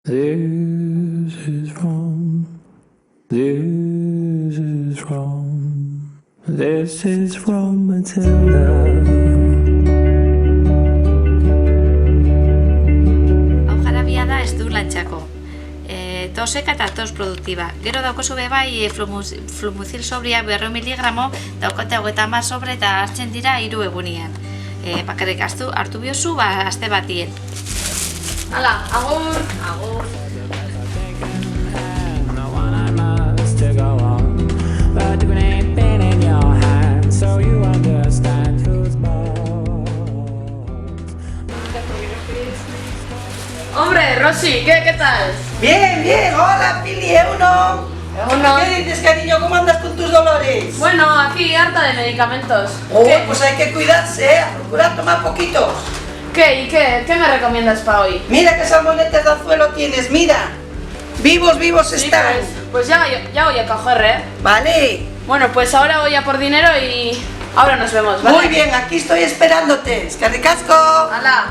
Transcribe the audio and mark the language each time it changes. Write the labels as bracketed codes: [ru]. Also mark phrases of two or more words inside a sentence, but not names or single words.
[en] This is wrong. This is wrong. This is from Matilda. [eu] Hau jarabia da ez du lantxako. Toseka eta tos produktiba. Gero daukozu bebai flumuzil sobria 200 miligramo, daukote 30 sobre eta hartzen dira 3 egunian. Bakarrik hartu biozu, aste batien. Hala, agur! Agur! [es] Hombre, Rosy, ¿qué tal? Bien, bien, hola Pili, Euno. ¿Qué dices, cariño? ¿Cómo andas con tus dolores? Bueno, aquí harta de medicamentos. Pues hay que cuidarse, a procurar tomar poquitos. ¿Qué me recomiendas para hoy? Mira qué salmonetes de anzuelo tienes, mira. Vivos están. Pues ya voy a coger, ¿eh? Vale. Bueno, pues ahora voy a por dinero y ahora nos vemos, ¿vale? Muy bien, aquí estoy esperándote. [eu] ¡Eskerrik asko! ¡Hala!